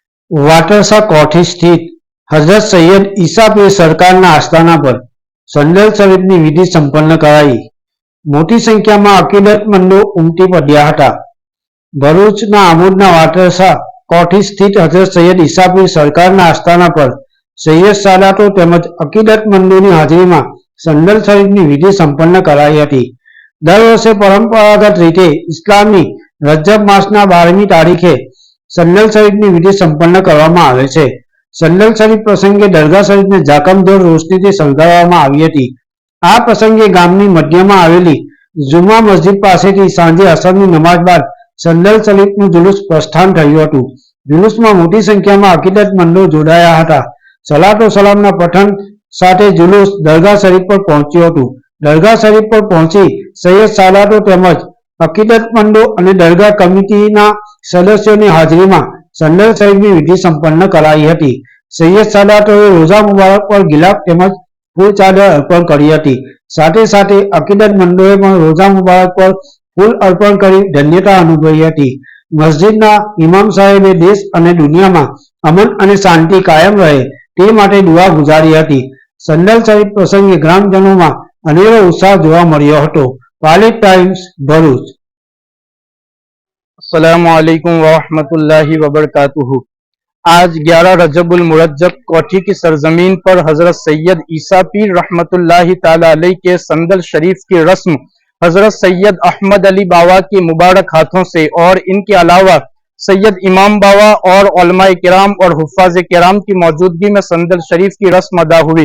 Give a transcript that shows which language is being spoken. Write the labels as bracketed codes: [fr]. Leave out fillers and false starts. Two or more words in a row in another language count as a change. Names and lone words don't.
[gu] વાટરસા કોઠી સ્થિત હજરત સૈયદ ઈસા પીર સરકારના આસ્તાના પર સંદલ શરીફની વિધિ સંપન્ન કરાઈ। મોટી સંખ્યામાં અકીદતમંદો ઉમટી પડ્યા હતા। ભરૂચના આમોદના વાટરસા કોઠી સ્થિત હજરત સૈયદ ઈસા પીર સરકારના આસ્તાના પર સૈયદ સાદાતો તેમજ અકીદતમંદોની હાજરીમાં સંદલ શરીફની વિધિ સંપન્ન કરાઈ હતી। દર વર્ષે પરંપરાગત રીતે ઇસ્લામી રજબ માસના 12મી તારીખે સંદલ શરીફની વિધિ સંપન્ન કરવામાં આવે છે। સંદલ શરીફ પ્રસંગે દરગાહ શરીફને ઝાકમઝોળ રોશનીથી શણગારવામાં આવી હતી। આ પ્રસંગે ગામની મધ્યમાં આવેલી જુમા મસ્જિદ પાસેથી સાંજે અસરની નમાજ બાદ સંદલ શરીફનું જુલૂસ પ્રસ્થાન થયું હતું। જુલૂસમાં મોટી સંખ્યામાં અકીદતમંદો જોડાયા હતા। સલાતો સલામના પઠન સાથે જુલૂસ દરગાહ શરીફ પર પહોંચ્યું હતું। દરગાહ શરીફ પર પહોંચી સૈયદ સાદાતો તેમજ અકીદતમંદો અને દરગાહ કમિટીના સદસ્યોની હાજરીમાં સંદલ શરીફની વિધિ સંપન્ન કરાઈ હતી। સૈયદ સાદાતોએ રોજા મુબારક પર ગિલાફ તેમજ ફૂલ ચાદર અર્પણ કરી હતી। સાથે સાથે અકીદતમંદોએ પણ રોજા મુબારક પર ફૂલ અર્પણ કરી ધન્યતા અનુભવી હતી। મસ્જિદના ઇમામ સાહેબે દેશ અને દુનિયામાં અમન અને શાંતિ કાયમ રહે તે માટે દુઆ ગુજારી હતી। સંદલ શરીફ પ્રસંગે ગ્રામજનોમાં અનેરો ઉત્સાહ જોવા મળ્યો હતો। पालित टाइम्स भरूच। [ar] السلام عليكم ورحمة الله وبركاته. [ur] آج 11 رجب المرجب کوٹھی کی سرزمین پر حضرت سید عیسیٰ پیر [ar] رحمة الله تعالى عليه [ur] کے صندل شریف کی رسم حضرت سید احمد علی باوا کے مبارک ہاتھوں سے اور انکے علاوہ سید امام باوا اور علمائے کرام اور حفاظ کرام کی موجودگی میں صندل شریف کی رسم ادا ہوئی.